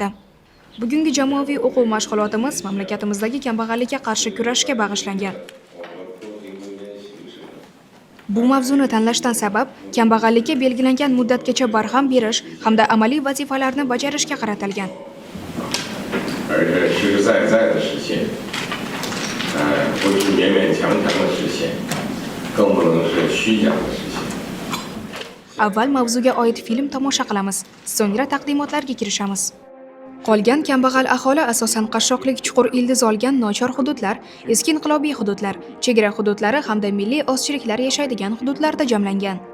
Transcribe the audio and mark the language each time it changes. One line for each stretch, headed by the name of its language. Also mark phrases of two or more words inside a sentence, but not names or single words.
Uzbek: Bugungi jamoaviy o'quv mashg'ulotimiz mamlakatimizdagi kambag'allikka qarshi kurashga bag'ishlangan. Bu mavzuni tanlashdan sabab kambag'allikka belgilangan muddatgacha barham berish hamda amaliy vazifalarni bajarishga qaratilgan.
Chinese: 而且实实在在的实现， 不是勉勉强强的实现，更不能是虚假的实现。
Uzbek: Avval mavzuga oid film tomosha qilamiz, so'ngra taqdimotlarga kirishamiz. Qolgan kambag'al aholi asosan qashshoqlik chuqur ildiz olgan nochor hududlar, eski inqilobiy hududlar, chegara hududlari hamda milliy ozchiliklar yashaydigan hududlarda jamlangan.